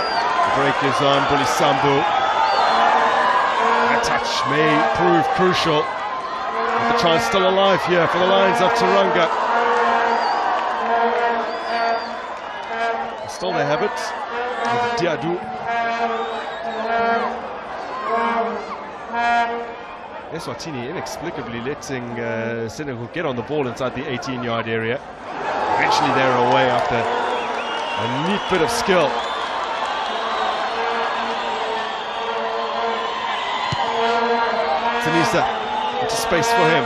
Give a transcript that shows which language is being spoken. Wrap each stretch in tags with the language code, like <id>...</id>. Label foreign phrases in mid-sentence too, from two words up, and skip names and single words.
<en>The break is on Bulisambu. That touch may prove crucial. But the chance still alive here for the Lions of Teranga. Still they have it. With Diadou. Eswatini inexplicably letting Senegal get on the ball inside the 18-yard area. Eventually they're away after a neat bit of skill. Tanisa into space for him.</en>